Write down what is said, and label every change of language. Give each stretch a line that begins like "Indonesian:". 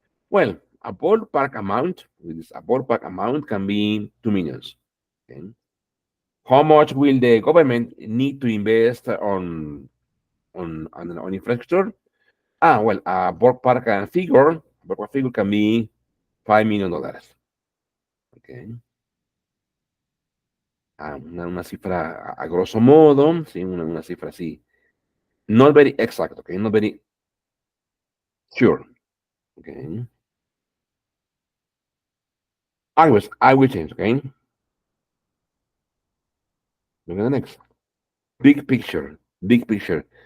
English: Well, a ballpark amount, a ballpark amount can be 2 millions. Okay? How much will the government need to invest on infrastructure? Well, a ballpark figure can be $5 million. Okay.
Spanish: Una cifra a grosso modo, sí, una cifra así.
English: Not very exact, okay, not very sure. Okay. I will change, okay? Look at the next. Big picture. Big picture.